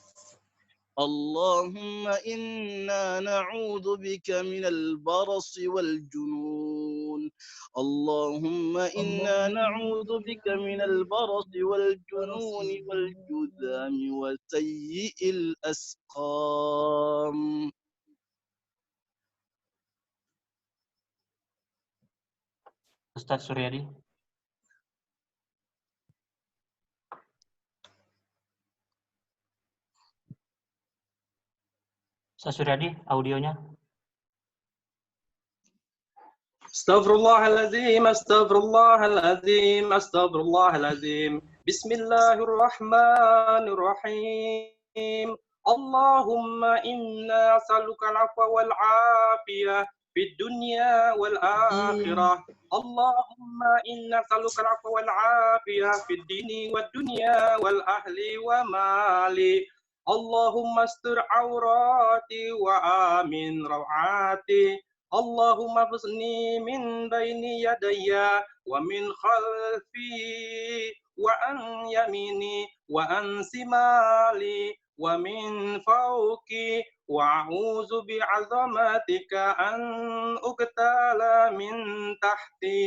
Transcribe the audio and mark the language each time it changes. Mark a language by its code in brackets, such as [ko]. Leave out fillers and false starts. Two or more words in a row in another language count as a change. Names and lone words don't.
[ar] اللهم إنا نعوذ بك من البرص والجنون. اللهم إنا نعوذ بك من البرص والجنون والجذام وسيء الأسقام. [id] Ustaz Suryadi. Ustaz Suryadi, audionya. [ar] أستغفر الله العظيم، أستغفر الله العظيم، أستغفر الله العظيم. بسم الله الرحمن الرحيم. اللهم إنا نسألك العفو والعافية في الدنيا والآخرة. اللهم إنا نسألك العفو والعافية في الدين والدنيا والأهل ومالي. اللهم استر عوراتي وآمن روعاتي. اللهم احفظني من بين يدي ومن خلفي وعن يميني وعن شمالي ومن فوقي وأعوذ بعظمتك أن أقتل من تحتي.